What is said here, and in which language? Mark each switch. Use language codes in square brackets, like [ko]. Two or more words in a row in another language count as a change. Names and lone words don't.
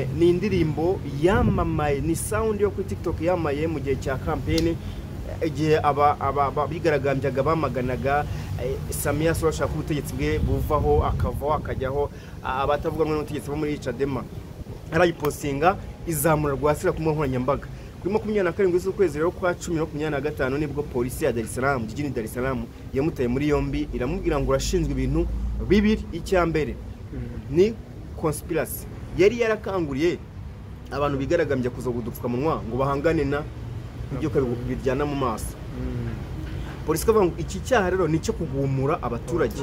[rw] Ni indirimbo yamamaye, ni sound yo kuri TikTok yamaye mu gihe cya campaign igihe bigaragambyaga bamaganaga Samia Suluhu ashaka ubutegetsi bwe buvaho akavaho akajyaho abatavuga n'ubutegetsi bo muri Chadema. Arayipostinga izamura rwasira ku nkoranyambaga. Kuri 27 z'ukwezi rero kwa 10 2025 nibwo polisi ya Dar es Salaam jijini Dar es Salaam yamutaye muri yombi iramubwira ngo urashinzwe ibintu bibiri. Icyambere ni conspiracy. Yari yarakanguriye abantu bigaragambya kuza gudupfuka munwa ngo bahangane na ibyo biryana mu maso. Polisi kavuga ngo iki cyaha rero nicyo kugumura abaturage.